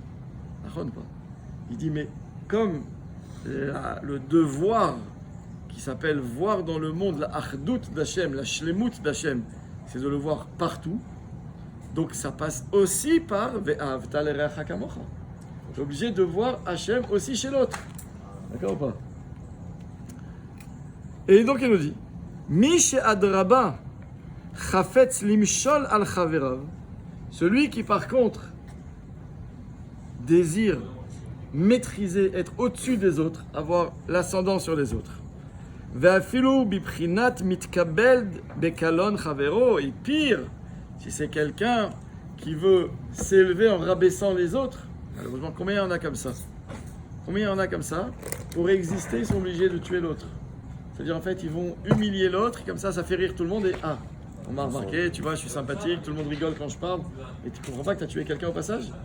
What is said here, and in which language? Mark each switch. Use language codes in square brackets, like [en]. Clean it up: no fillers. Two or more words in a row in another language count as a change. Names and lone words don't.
[fr] Il dit, mais comme le devoir qui s'appelle voir dans le monde la achdout d'Hachem, la shlemut d'Hachem, c'est de le voir partout. Donc ça passe aussi par [he] ואהבת לרעך כמוך. [fr] Tu es obligé de voir Hachem aussi chez l'autre. D'accord ou pas? Et donc il nous dit, [he] מי שאדרבה חפץ למשול על חבריו, [fr] celui qui par contre désire maîtriser, être au-dessus des autres, avoir l'ascendant sur les autres. [he] ואפילו בפרט מתקבל בקלון חברו, [fr] et pire, si c'est quelqu'un qui veut s'élever en rabaissant les autres, malheureusement, combien il y en a comme ça? Combien il y en a comme ça? Pour exister, ils sont obligés de tuer l'autre. C'est-à-dire, en fait, ils vont humilier l'autre, et comme ça fait rire tout le monde, et on m'a remarqué, tu vois, je suis sympathique, tout le monde rigole quand je parle, et tu comprends pas que tu as tué quelqu'un au passage?